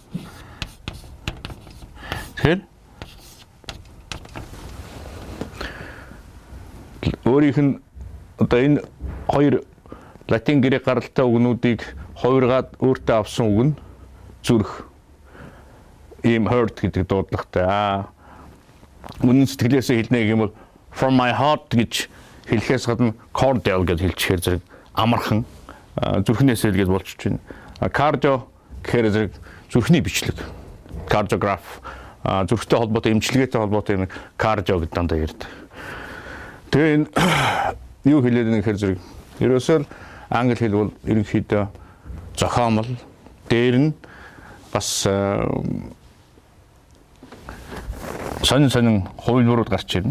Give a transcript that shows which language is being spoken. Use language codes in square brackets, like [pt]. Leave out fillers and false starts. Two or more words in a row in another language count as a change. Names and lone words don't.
[mn] Тэгэхээр өөрийнх нь одоо энэ хоёр латин грек гаралтай үгнүүдийг хоёргаад өөртөө авсан үг нь зүрх. Ийм heart гэдэг дуудлагатай. Үнэн сэтгэлээсээ хэлнэ гэх юм бол [en] from my heart [mn] гэж хэлэхээс гадна cordial гэж хэлчихээр зэрэг амархан зүрхнээс хэлгээд болчихж байна. Cardio гэхээр зэрэг зүрхний бичлэг. Cardiograph зүрхтэй холбоотой эмчилгээтэй холбоотой юм cardio гэдэг дандаа ярьдаг. Тэгээ энэ юу хэлээд байгаа гэхээр зэрэг ерөөсөө англи хэл бол ерөнхийдөө зохиомл дээр нь бас сонин хувилбарууд гарч ирнэ.